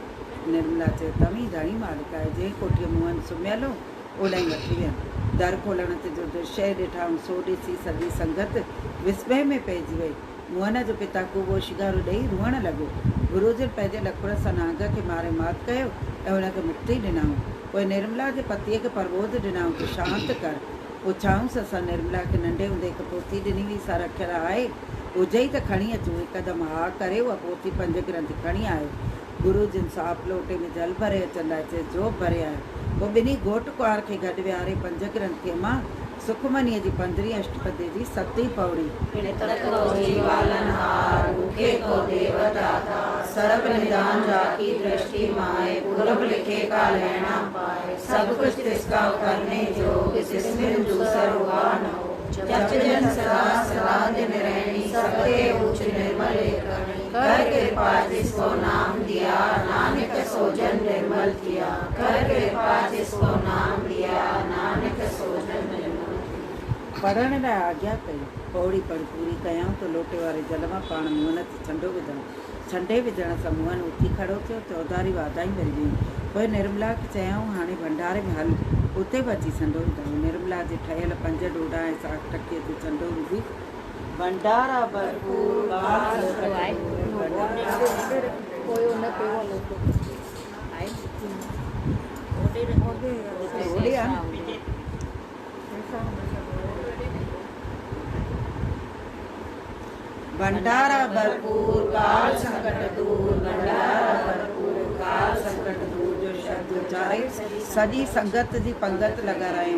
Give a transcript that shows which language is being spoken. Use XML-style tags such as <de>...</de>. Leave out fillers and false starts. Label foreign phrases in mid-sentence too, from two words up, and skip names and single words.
<sd>निर्मला चयो तव्हीं धणी मालिक आहे, जंहिं कोठीअ मुअन सुम्हियल हो ओॾां ई वठी वियमि। दर खोलण ते जो दृश्य ॾिठाऊं सो ॾिसी सॼी संगत विस्मय में पइजी वई। मुअन जो पिता कूबो शिगारो ॾेई रुअण लॻो। गुरू जन पंहिंजे लखुड़ सां नांग खे मारे मात कयो ऐं हुनखे मुक्ति ॾिनऊं। पोइ निर्मला जे पतीअ खे परबोध ॾिनऊं कि शांत कर। पुछाऊंसि असां निर्मला खे नंढे हूंदे हिकु पोथी ॾिनी हुई, सा रखियल आहे, हुजे ई त खणी अचूं। हिकदमि हा करे उहा पोथी 5 ग्रंथ खणी आयो। गुरू जन साफ लोटे में जल भरे अचनि लाइ चए जो भरे आयो। पोइ ॿिन्ही घोट कुंवार खे गॾु विहारे 5 ग्रंथीअ मां सुखमनीअ जी 15वीं अष्टपदी जी 7वीं पौड़ी।</sd> <hi>सर्व निदान राखी दृष्टि माए, पूर्व लिखे का लेना पाए। सब कुछ तिसका करने जोग, जिसमें दूसर हुआ न हो। जप जन सदा सदा दिन रहनी, सबके उच्च निर्मल करनी। कर कृपा जिसको नाम दिया, नानक सोजन निर्मल किया। कर कृपा जिसको नाम दिया, नानक सोजन निर्मल किया।</hi> <sd>पढ़ण लाइ आज्ञा कई। पौड़ी पढ़ पूरी कयाऊं त लोटे वारे जल मां पाण मुअन ते छंडो विधऊं। छंडे विझण सां मुअन उथी खड़ो थियो। चौधारी वाधाई मिली वई। पोइ निर्मला खे चयऊं हाणे भंडारे में हल, उते बि अची छंडो विधऊं। निर्मला जे ठहियल 5 ॾोढा ऐं साग टकीअ ते छंडो विधी भंडारा भरपूर पोयो न पियो लोको</sd> <hi>भंडारा भरपूर काल संकट दूर। भंडारा भरपूर काल संकट दूर</hi> <sd>जो शब्द उचारे सॼी संगत जी पंगत लॻारायूं।</sd>